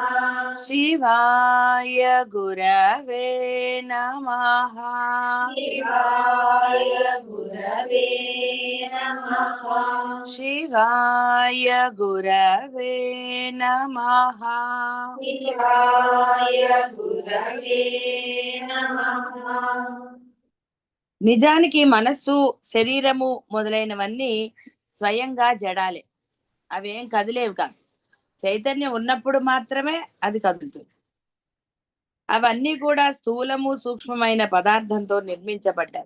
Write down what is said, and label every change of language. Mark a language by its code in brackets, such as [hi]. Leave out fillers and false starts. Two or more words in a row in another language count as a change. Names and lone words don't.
[sa] शिवाय गुरवे नमः। शिवाय गुरवे नमः। शिवाय गुरवे नमः। शिवाय गुरवे नमः. [te] నిజానికి మనస్సు, శరీరము మొదలైనవన్నీ స్వయంగా జడాలే. అవేం కదిలేవు కాదు. చైతన్యం ఉన్నప్పుడు మాత్రమే అది కదులుతుంది. అవన్నీ కూడా స్థూలము, సూక్ష్మమైన పదార్థంతో నిర్మించబడ్డాయి.